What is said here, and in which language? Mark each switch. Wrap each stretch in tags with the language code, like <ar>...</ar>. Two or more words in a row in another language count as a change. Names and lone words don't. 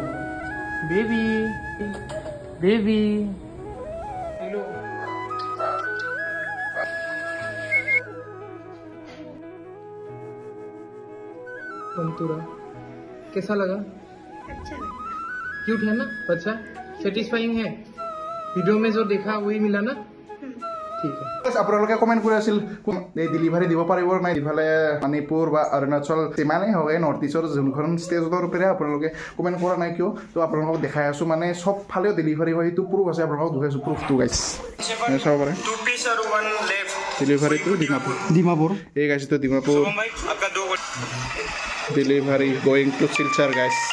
<hi>बेबी बेबी हेलो पंतुरा कैसा लगा अच्छा लगा क्यूट है ना अच्छा सेटिस्फाइंग है वीडियो में जो देखा वही मिला ना ठीक है</hi> <as>আপোনালোকে কমেণ্ট কৰি আছিল এই ডেলিভাৰী দিব পাৰিব নাই ইফালে মণিপুৰ বা অৰুণাচল যিমানেই হওক এই নৰ্থ ইষ্টৰ যোনখন ষ্টেজৰ ওপৰে আপোনালোকে কমেণ্ট কৰা নাই কিয় তো আপোনালোকক দেখাই আছোঁ মানে চব ফালেও ডেলিভাৰী হয় সেইটো প্ৰুফ আছে আপোনালোকক দেখাইছোঁ প্ৰুফটো গাইছ চাব পাৰে ডেলিভাৰীটো ডিমাপুৰ এই গাইছটো</as> <en>Dimapur delivery going to Silchar</en> <as>গাইছ</as>